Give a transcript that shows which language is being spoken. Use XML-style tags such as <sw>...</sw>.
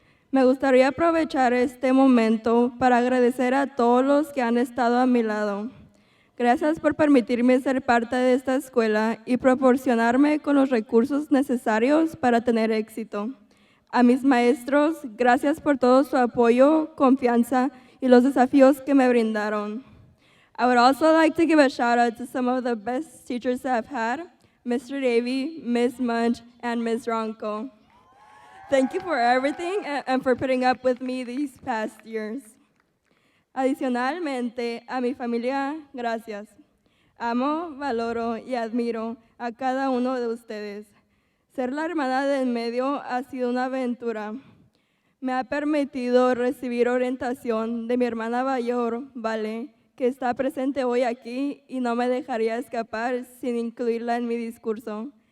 <es>Me gustaría aprovechar este momento para agradecer a todos los que han estado a mi lado. Gracias por permitirme ser parte de esta escuela y proporcionarme con los recursos necesarios para tener éxito. A mis maestros, gracias por todo su apoyo, confianza y los desafíos que me brindaron.</es> <en>I would also like to give a shout out to some of the best teachers I've had, Mr. Davey, Ms. Munch, and Ms. Ronco. Thank you for everything and for putting up with me these past years.</en> <es>Adicionalmente, a mi familia, gracias. Amo, valoro y admiro a cada uno de ustedes. Ser la hermana del medio ha sido una aventura. Me ha permitido recibir orientación de mi hermana mayor, Vale, que está presente hoy aquí y no me dejaría escapar sin incluirla en mi discurso.</es>